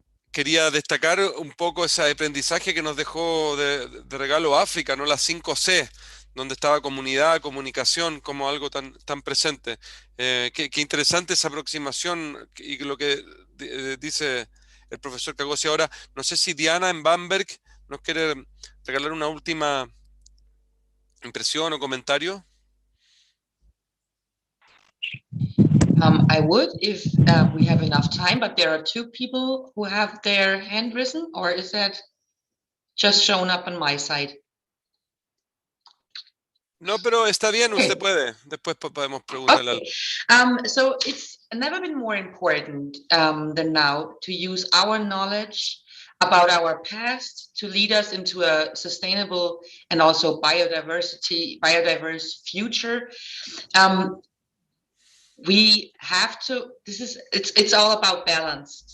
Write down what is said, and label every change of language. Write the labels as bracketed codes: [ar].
[es] Quería destacar un poco ese aprendizaje que nos dejó de regalo África, ¿no? Las 5C, donde estaba comunidad, comunicación, como algo tan presente. Qué interesante esa aproximación y lo que dice el profesor Kagosi ahora. No sé si Diana en Bamberg nos quiere regalar una última impresión o comentario. [en] I would if we have enough time, but there are two people who have their hand risen, or is that just shown up on my side? [es] No, pero está bien, usted puede. Después podemos preguntarle. [en] Okay. So it's never been more important than now to use our knowledge about our past to lead us into a sustainable and also diverse future. We have to, it's all about balance.